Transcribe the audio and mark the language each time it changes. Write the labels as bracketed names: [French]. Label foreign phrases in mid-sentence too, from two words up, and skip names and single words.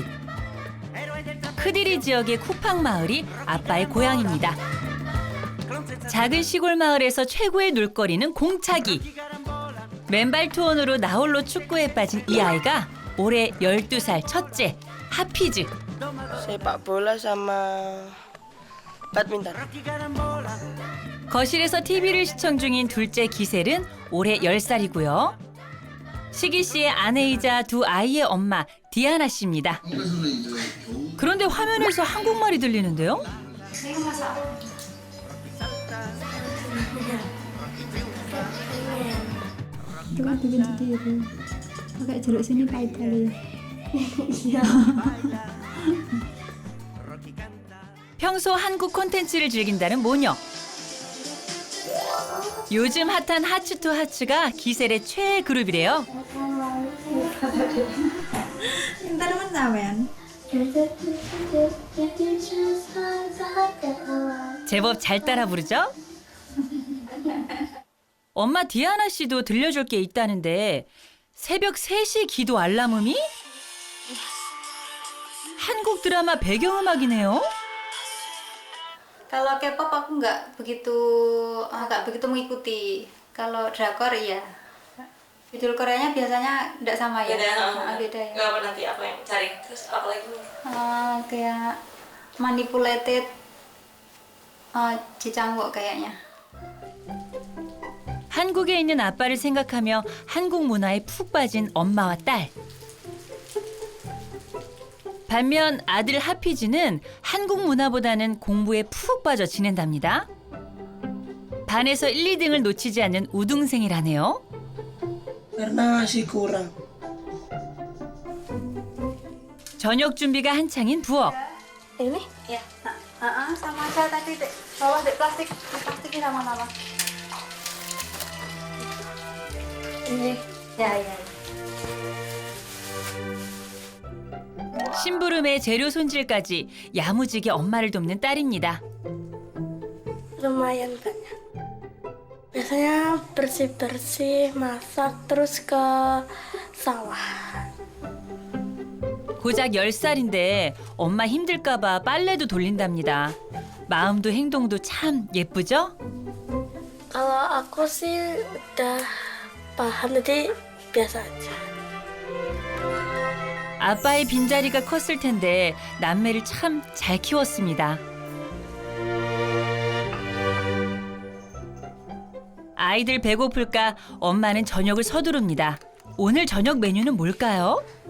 [Korean] 크디리 지역의 쿠팡 마을이 아빠의 고향입니다. 작은 시골 마을에서 최고의 놀거리는 공차기. 맨발 투혼으로 나홀로 축구에 빠진 이 아이가 올해 12살 첫째, 하피즈. [Indonesian] Sepak bola sama badminton. [Korean] 거실에서 TV를 시청 중인 둘째 기셀은 올해 10살이고요. 시기 씨의 아내이자 두 아이의 엄마 디아나 씨입니다. 그런데 화면에서 한국말이 들리는데요? [Indonesian] Coba bikin sendiri. Pakai jeruk sini pahit kali. Iya. [Korean] 평소 한국 콘텐츠를 즐긴다는 모녀. 요즘 핫한 하츠 투 하츠가 기셀의 최애 그룹이래요. [Javanese] Ntar men sampean. [Korean] 제법 잘 따라 부르죠? 엄마 디아나 씨도 들려줄 게 있다는데 새벽 3시 기도 알람음이? 한국 드라마 배경음악이네요. [Indonesian] Kalau K-pop aku nggak begitu mengikuti. Kalau drakor iya. Judul Koreanya biasanya nggak sama ya. Beda ya. Nggak apa nanti aku yang cari. Terus apa lagi? Kayak manipulated, Jijangwook kayaknya. [Korean] 한국에 있는 아빠를 생각하며 한국 문화에 푹 빠진 엄마와 딸. 반면 아들 하피즈는 한국 문화보다는 공부에 푹 빠져 지낸답니다. 반에서 1, 2등을 놓치지 않는 우등생이라네요. [Indonesian] Karena masih kurang. [Korean] 저녁 준비가 한창인 부엌. [Indonesian] Ini? Ya. Sama aja tadi dek. Bawa dek plastiknya sama-sama. Ini. Ya. [Korean] 심부름에 재료 손질까지 야무지게 엄마를 돕는 딸입니다. [Indonesian] Lumayan banyak. Biasanya bersih-bersih, masak, terus ke sawah. [Korean] 고작 10살인데 엄마 힘들까 봐 빨래도 돌린답니다. 마음도 행동도 참 예쁘죠? [Indonesian] Kalau aku sih udah paham, jadi biasa aja. [Korean] 아빠의 빈자리가 컸을 텐데 남매를 참 잘 키웠습니다. 아이들 배고플까 엄마는 저녁을 서두릅니다. 오늘 저녁 메뉴는 뭘까요?